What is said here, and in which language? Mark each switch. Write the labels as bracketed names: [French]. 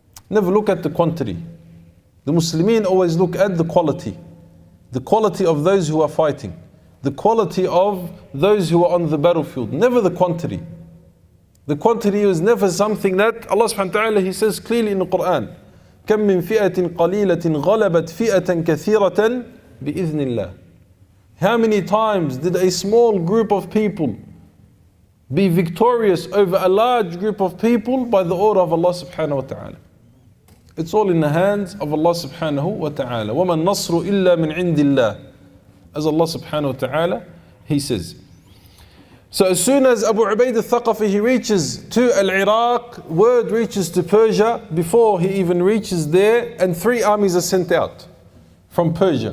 [English] Never look at the quantity. The Muslimin always look at the quality. The quality of those who are fighting. The quality of those who are on the battlefield. Never the quantity. The quantity is never something that Allah subhanahu wa ta'ala, He says clearly in the Qur'an. [Arabic] كم من فئة قليلة غلبت فئة كثيرة بإذن الله. [English] How many times did a small group of people be victorious over a large group of people by the order of Allah subhanahu wa ta'ala? It's all in the hands of Allah subhanahu wa ta'ala. [Arabic] وَمَا النَّصْرُ إِلَّا مِنْ عِنْدِ اللَّهِ. [English] As Allah subhanahu wa ta'ala, He says. So as soon as Abu Ubaid al-Thaqafi, he reaches to Al-Iraq, word reaches to Persia before he even reaches there, and 3 armies are sent out from Persia.